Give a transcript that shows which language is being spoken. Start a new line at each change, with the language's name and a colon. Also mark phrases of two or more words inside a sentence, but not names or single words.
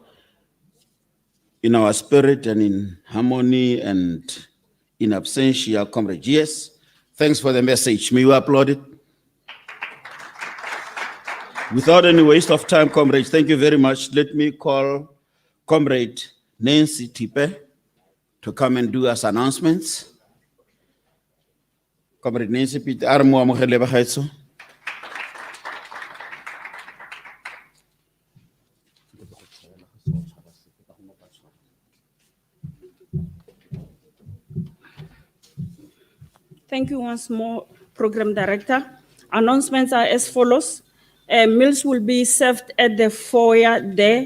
English: In our spirit and in harmony and in absentia, Comrade GS, thanks for the message. May you applaud it? Without any waste of time, comrades, thank you very much. Let me call Comrade Nancy Tipe to come and do us announcements. Comrade Nancy Tipe,
Tswana: armo amogele bagaetso.
English: Thank you once more, Program Director. Announcements are as follows. Meals will be served at the foyer there.